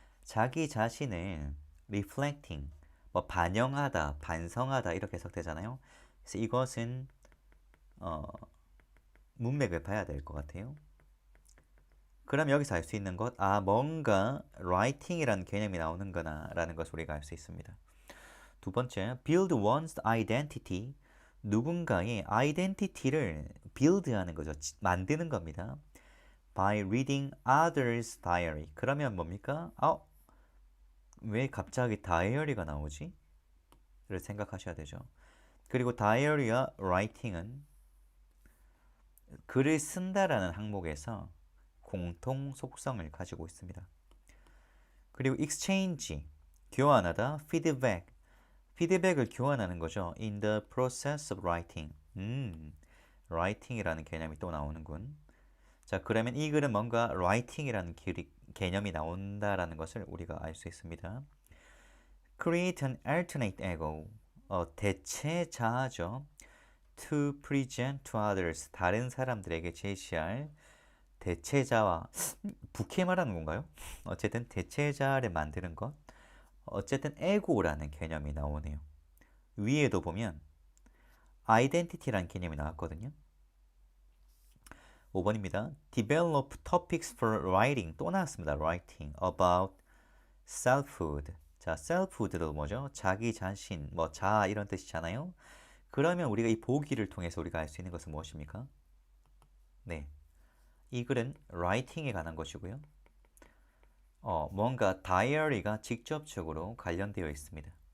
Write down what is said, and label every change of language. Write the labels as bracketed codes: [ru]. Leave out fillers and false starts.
[ko] 자기 자신을 reflecting, 뭐 반영하다, 반성하다 이렇게 해석되잖아요. 그래서 이것은 문맥을 봐야 될 것 같아요. 그럼 여기서 알 수 있는 것, 뭔가 writing이라는 개념이 나오는구나 라는 것을 우리가 알 수 있습니다. [en] 두 번째, build one's identity. [ko] 누군가의 아이덴티티를 build하는 거죠. 만드는 겁니다. [en] by reading others' diary. [ko] 그러면 뭡니까? 왜 갑자기 다이어리가 나오지? 를 생각하셔야 되죠. 그리고 다이어리와 writing은 글을 쓴다라는 항목에서 공통 속성을 가지고 있습니다. 그리고 exchange, 교환하다, feedback을 교환하는 거죠. [en] in the process of writing. [ko] writing이라는 개념이 또 나오는군. 자, 그러면 이 글은 뭔가 writing이라는 개념이 나온다라는 것을 우리가 알 수 있습니다. [en] Create an alternate ego. [ko] 대체자죠. [en] To present to others. [ko] 다른 사람들에게 제시할 대체자와 부캐 말하는 건가요? 어쨌든 대체자를 만드는 것. 어쨌든 에고라는 개념이 나오네요. 위에도 보면 identity라는 개념이 나왔거든요. 5번입니다. [en] Develop topics for writing. [ko] 또 나왔습니다. [en] Writing about selfhood. [ko] 자, selfhood도 뭐죠? 자기 자신, 뭐 자아 이런 뜻이잖아요. 그러면 우리가 이 보기를 통해서 우리가 알 수 있는 것은 무엇입니까? 네, 이 글은 writing에 관한 것이고요. 뭔가 다이어리가 직접적으로 관련되어 있습니다.